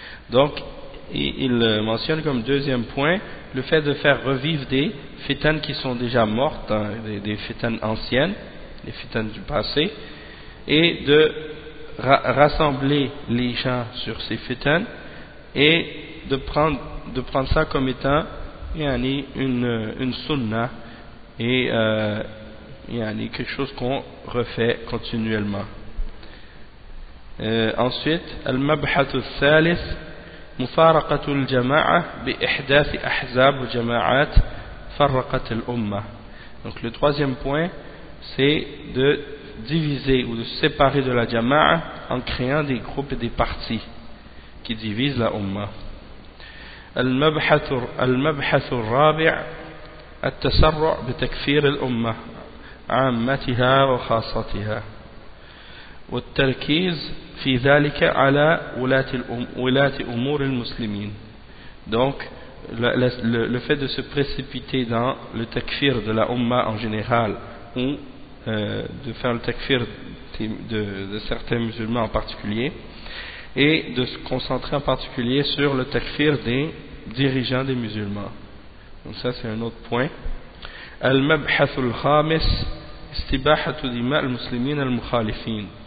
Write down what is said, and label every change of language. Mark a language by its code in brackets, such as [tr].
[fr] Donc il mentionne comme deuxième point le fait de faire revivre des fitan qui sont déjà mortes, hein, des fitan anciennes, des fitan du passé, et de rassembler les gens sur ces fitan et de prendre ça comme étant une sunna et quelque chose qu'on refait continuellement. [ar] Ensuite, المبحث الثالث مفارقة الجماعة بإحداث أحزاب وجماعات فرقت الأمة. [fr] Donc le troisième point, c'est de diviser ou de séparer de la jama'a en créant des groupes et des partis qui divisent la umma. [ar] المبحث الرابع التسرع بتكفير الأمة عامتها وخاصتها. والتركيز في ذلك على ولاة أمور المسلمين. [fr] Donc, le fait de se précipiter dans le takfir de la Ummah en général, ou de faire le takfir de certains musulmans en particulier, et de se concentrer en particulier sur le takfir des dirigeants des musulmans. Donc ça, c'est un autre point. [ar] المبحث الخامس استباحة دماء المسلمين المخالفين.